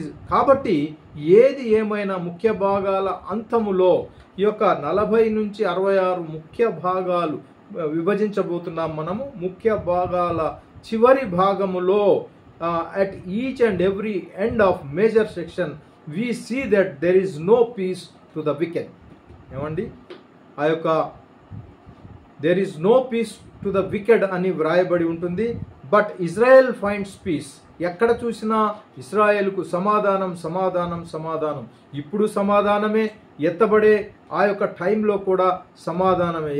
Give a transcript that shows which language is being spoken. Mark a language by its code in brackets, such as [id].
[te] కాబట్టి ఏది ఏమైనా ముఖ్య భాగాల అంతములో ఈ యొక్క 40 నుంచి 66 ముఖ్య భాగాలు విభజించబోతున్నాం మనము. ముఖ్య భాగాల చివరి భాగములో [en] at each and every end of major section we see that there is no peace to the wicked. [te] ఏమండి, ఆ యొక్క [en] there is no peace to the wicked [te] అని వ్రాయబడి ఉంటుంది. [en] but Israel finds peace [te] ఎక్కడ చూసినా ఇశ్రాయేలుకు సమాధానం సమాధానం సమాధానం. ఇప్పుడు సమాధానమే, ఎత్తబడే ఆ యొక్క టైంలో కూడా సమాధానమే.